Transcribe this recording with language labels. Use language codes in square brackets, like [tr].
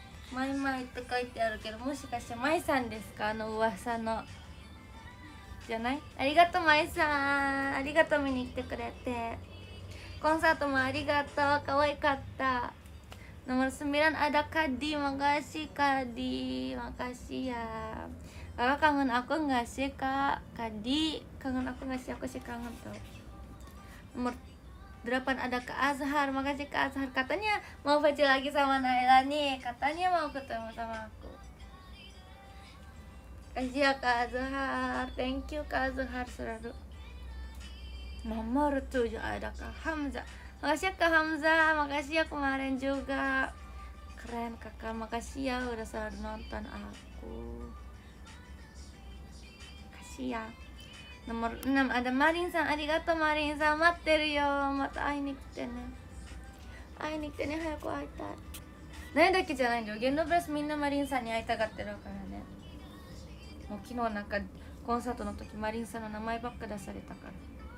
[ja] マイマイって書いてあるけど、もしかしてマイさんですか？噂のじゃない？ありがとうマイさん、ありがとう見に来てくれて。コンサートもありがとう、可愛かった。 [id] Nomor 9 ada Kadi, makasih Kadi, makasih ya. Kakak kangen aku nggak sih Kak? Kadi kangen aku nggak sih? Aku sih kangen tuh. Nomor 8 ada Kak Azhar, makasih Kak Azhar. Katanya mau baca lagi sama Naila nih, katanya mau ketemu sama aku. Kasih ya Kak Azhar, thank you Kak Azhar selalu. Nomor 7 ada Kak Hamzah. Makasih ya Kak Hamzah, makasih ya kemarin juga. Keren kakak, makasih ya udah selalu nonton aku. Makasih ya. Nomor 6 ada [ja] Marinさん、ありがとうマリンさん、待ってるよ。また会いに来てね。早く会いたい。何だけじゃないんだよ、ゲンドブラスみんなマリンさんに会いたがってるからね。もう昨日なんかコンサートの時マリンさんの名前ばっか出されたから。